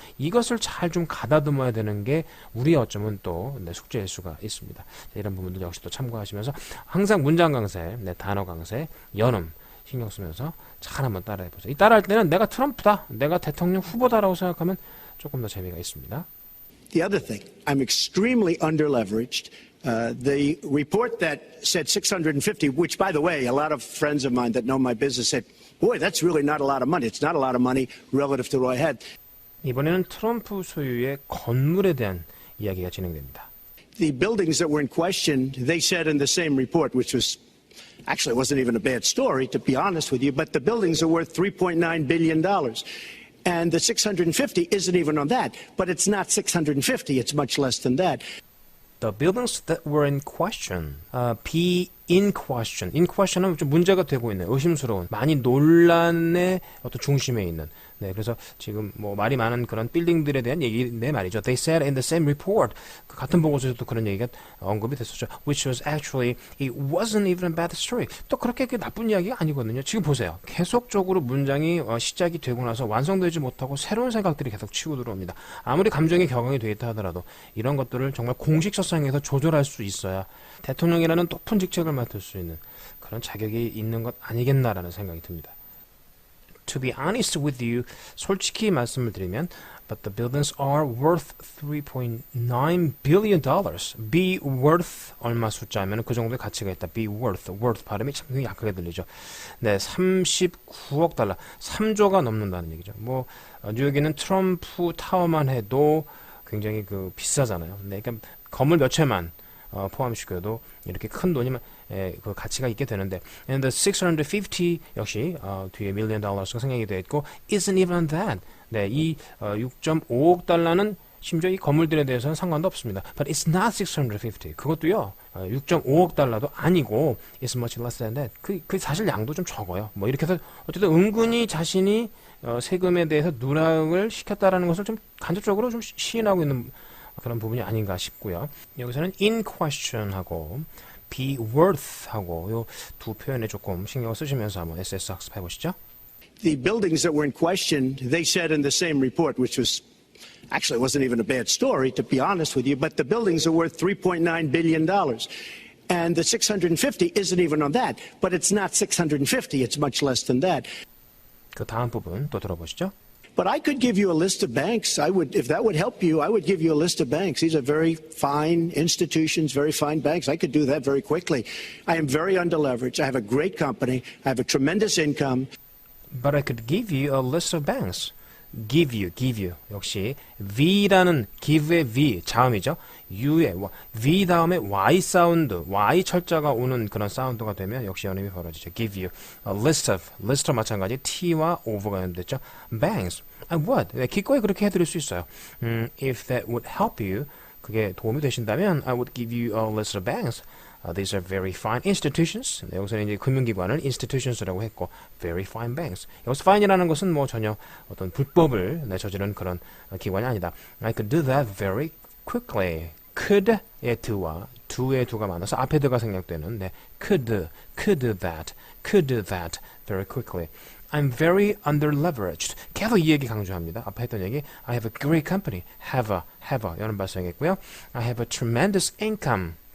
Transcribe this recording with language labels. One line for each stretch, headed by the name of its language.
Korean: 이것을 잘 좀 가다듬어야 되는 게 우리의 어쩌면 또 숙제일 수가 있습니다. 이런 부분들 역시 또 참고하시면서 항상 문장 강세, 단어 강세, 연음 신경 쓰면서 잘 한번 따라해보세요. 이 따라할 때는 내가 트럼프다, 내가 대통령 후보다라고 생각하면 조금 더 재미가 있습니다.
English: The other thing, I'm extremely underleveraged. The report that said 650, which, by the way, a lot of friends of mine that know my business said, boy, that's really not a lot of money. It's not a lot of money relative to what I had.
Korean: 이번에는 트럼프 소유의 건물에 대한 이야기가 진행됩니다.
English: The buildings that were in question, they said in the same report, which was actually it wasn't even a bad story, to be honest with you, but the buildings are worth $3.9 billion. And the 650 isn't even on that, but it's not 650, it's much less than that. The buildings that were in question, be in question.
Korean: in question은 좀 문제가 되고 있는, 의심스러운, 많이 논란의 어떤 중심에 있는. 네, 그래서 지금 뭐 말이 많은 그런 빌딩들에 대한 얘기네 말이죠.
English: They said in the same report.
Korean: 그 같은 보고서에도 그런 얘기가 언급이 됐었죠.
English: Which was actually, it wasn't even a bad story.
Korean: 또 그렇게 나쁜 이야기가 아니거든요. 지금 보세요. 계속적으로 문장이 시작이 되고 나서 완성되지 못하고 새로운 생각들이 계속 치고 들어옵니다. 아무리 감정이 격앙이 되어 있다 하더라도 이런 것들을 정말 공식서상에서 조절할 수 있어야 대통령이라는 높은 직책을 맡을 수 있는 그런 자격이 있는 것 아니겠나라는 생각이 듭니다.
English: To be honest with you,
Korean: 솔직히 말씀을 드리면,
English: but the buildings are worth $3.9 billion.
Korean: Be worth 얼마 숫자면 그 정도의 가치가 있다. Be worth 발음이 참 약하게 들리죠. 네, 39억 달러, 3조가 넘는다는 얘기죠. 뭐 뉴욕에는 트럼프 타워만 해도 굉장히 그 비싸잖아요. 네, 그러니까 건물 몇 채만 포함시켜도 이렇게 큰 돈이면 그 가치가 있게 되는데,
English: and the 650
Korean: 역시 뒤에
English: million dollars
Korean: 가 생략이 되어 있고,
English: isn't even that.
Korean: 네, 이 6.5억 달러는 심지어 이 건물들에 대해서는 상관도 없습니다.
English: But it's not 650.
Korean: 그것도요, 6.5억 달러도 아니고,
English: it's much less than that.
Korean: 그 사실 양도 좀 적어요. 뭐 이렇게 해서 어쨌든 은근히 자신이 세금에 대해서 누락을 시켰다라는 것을 좀 간접적으로 좀 시인하고 있는 그런 부분이 아닌가 싶고요. 여기서는 in question하고 be worth하고 요 두 표현에 조금 신경을 쓰시면서 한번 SS 학습해 보시죠.
English: The buildings that were in question, they said in the same report, which was actually it wasn't even a bad story, to be honest with you, but the buildings are worth $3.9 billion. And the 650 isn't even on that, but it's not 650, it's much less than that.
Korean: 그 다음 부분 또 들어보시죠.
English: But I could give you a list of banks. I would, if that would help you, I would give you a list of banks. These are very fine institutions, very fine banks. I could do that very quickly. I am very underleveraged. I have a great company. I have a tremendous income. But I could give you a list of banks. give you.
Korean: 역시 V라는 give의 V, 자음이죠. U의 V 다음에 Y 사운드, Y 철자가 오는 그런 사운드가 되면 역시 연음이 벌어지죠.
English: give you.
Korean: A list와 마찬가지 T와 over가 연결됐죠.
English: banks. I would.
Korean: 네, 기꺼이 그렇게 해드릴 수 있어요.
English: If that would help you,
Korean: 그게 도움이 되신다면
English: I would give you a list of banks. These are very fine institutions.
Korean: 네, 여기서는 이제 금융기관을 institutions라고 했고,
English: very fine banks.
Korean: 여기서 fine이라는 것은 뭐 전혀 어떤 불법을 저지른 그런 기관이 아니다.
English: I could do that very quickly.
Korean: could의 do와 do의 do가 많아서 앞에 do가 생략되는 네,
English: could do that very quickly. I'm very underleveraged.
Korean: 계속 이 얘기 강조합니다. 앞에 했던 얘기.
English: I have a great company.
Korean: have a 연음 발생했고요.
English: I have a tremendous income.